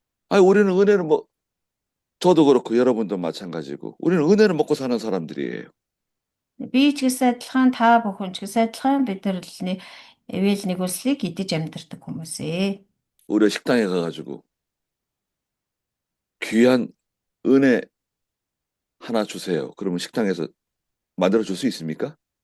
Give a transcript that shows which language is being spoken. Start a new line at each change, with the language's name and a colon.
Korean: 아니, 우리는 은혜를 저도 그렇고 여러분도 마찬가지고 우리는 은혜를 먹고 사는 사람들이에요.
Mongolian: Би ч гэсэн адилхан та бүхэн ч гэсэн адилхан бид нар ивэл нэгүслийг идэж амьдардаг хүмүүс ээ.
Korean: 우리가 식당에 가가지고 귀한 은혜 하나 주세요. 그러면 식당에서 만들어 줄 수 있습니까?